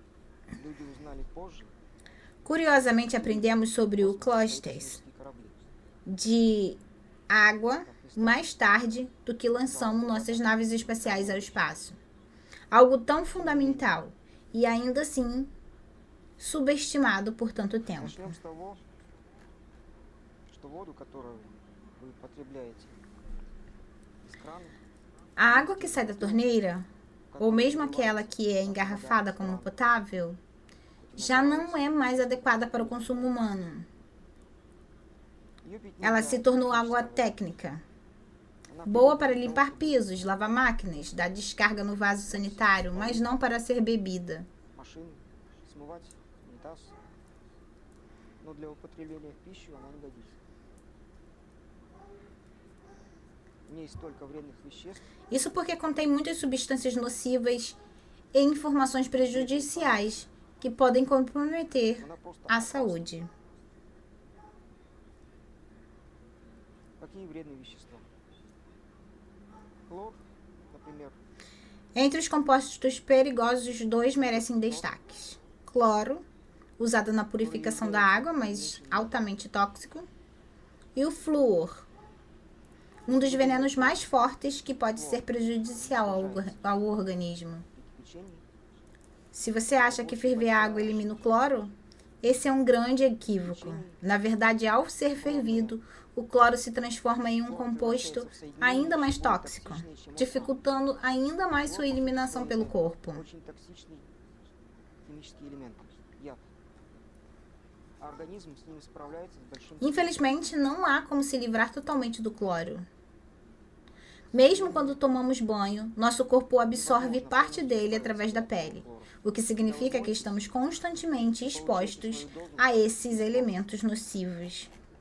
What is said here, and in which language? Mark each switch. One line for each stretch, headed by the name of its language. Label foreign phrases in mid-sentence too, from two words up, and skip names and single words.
Portuguese: Curiosamente, aprendemos sobre o clusters de água mais tarde do que lançamos nossas naves espaciais ao espaço. Algo tão fundamental e ainda assim subestimado por tanto tempo.
Russian: Начнем с того, что воду, которую вы потребляете из крана,
Portuguese: A água que sai da torneira, ou mesmo aquela que é engarrafada como potável, já não é mais adequada para o consumo humano.
Russian: её пить
Portuguese: Ela
Russian: нельзя
Portuguese: se tornou água
Russian: чистой водой.
Portuguese: técnica,
Russian: Она
Portuguese: boa
Russian: пригодна
Portuguese: para
Russian: для того,
Portuguese: limpar
Russian: чтобы
Portuguese: pisos, lavar máquinas, dar descarga no vaso sanitário, mas não para ser bebida.
Russian: машины, смывать унитаз. Но для употребления в пищу она не годится. В ней столько вредных веществ,
Portuguese: Isso porque contém muitas substâncias nocivas e informações prejudiciais que podem comprometer
Russian: она просто
Portuguese: a
Russian: опасна.
Portuguese: saúde.
Russian: Какие вредные вещества? Хлор, например,
Portuguese: Entre os compostos perigosos, 2 merecem destaques: cloro, usado na purificação da água, mas altamente tóxico, e o flúor, um dos venenos mais fortes que pode ser prejudicial ao organismo.
Russian: и кипячение.
Portuguese: Se você acha que ferver a água elimina o cloro, esse é um grande equívoco. Na verdade, ao ser fervido, o cloro se transforma em um composto ainda mais tóxico, dificultando ainda mais sua eliminação pelo corpo.
Russian: Очень токсичный химический элемент, яд. А организм с ним справляется с большим трудом.
Portuguese: Infelizmente, não há como se livrar totalmente do cloro. Mesmo quando tomamos banho, nosso corpo absorve parte dele através da pele, o que significa que estamos constantemente expostos a esses elementos nocivos.